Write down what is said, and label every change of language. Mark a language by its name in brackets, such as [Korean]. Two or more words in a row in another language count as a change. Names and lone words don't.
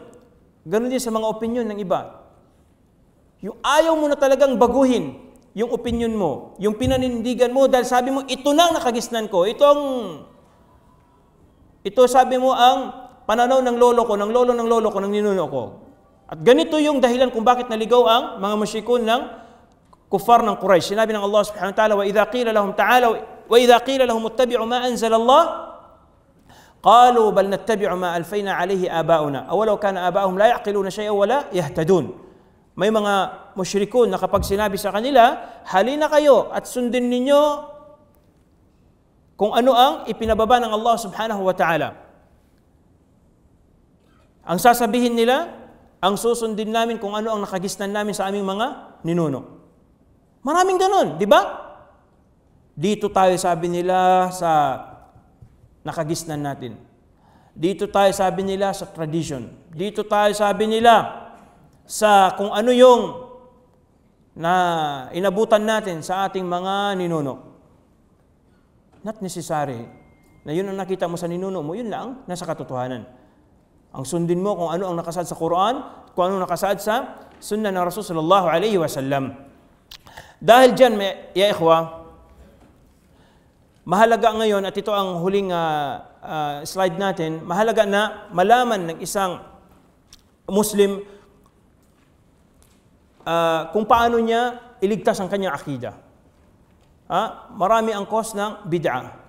[Filipino] Ganon din sa mga opinion ng iba. Yung ayaw mo na talagang baguhin yung opinion mo, yung pinanindigan mo dahil sabi mo, ito na ang nakagisnan ko, ito sabi mo ang pananaw ng lolo ko, ng lolo ko, ng ninuno ko. At ganito yung dahilan kung bakit naligaw ang mga musyrikun ng kuffar ng Quraysh. Sinabi ng Allah [Arabic] سبحانه وتعالى, وَإِذَا قِيلَ لَهُمْ تَعَالَوْا وَإِذَا قِيلَ لَهُمُ اتَّبِعُوا مَا أَنزَلَ اللَّهُ قَالُوا بَلْ نَتَّبِعُ مَا أَلْفَيْنَا عَلَيْهِ آبَاؤُنَا أَوَلَوْ كَانَ آبَاؤُهُمْ لَا يَعْقِلُونَ شَيْئًا وَلَا يَهْتَدُونَ. [Filipino] May mga musyrikun na kapag sinabi sa kanila, halina kayo at sundin ninyo kung ano ang ipinababa ng Allah [Arabic] subhanahu wa ta'ala. [Filipino] Ang sasabihin nila, ang susundin namin kung ano ang nakagisnan namin sa aming mga ninuno. Maraming ganun, di ba? Dito tayo, sabi nila, sa nakagisnan natin. Dito tayo, sabi nila, sa tradition. Dito tayo, sabi nila, sa kung ano yung na inabutan natin sa ating mga ninuno. [English] Not necessary [Filipino] na yun ang nakita mo sa ninuno mo, yun lang nasa katotohanan. Ang sundin mo kung ano ang nakasaad sa Quran, kung ano nakasaad sa sunnah ng Rasul [Arabic] sallallahu alaihi wasallam. [Filipino] Dahil dyan, [Arabic] ya ikhwa, [Filipino] mahalaga ngayon, at ito ang huling slide natin, mahalaga na malaman ng isang Muslim kung paano niya iligtas ang kanyang akida. Marami ang cause ng bid'ah.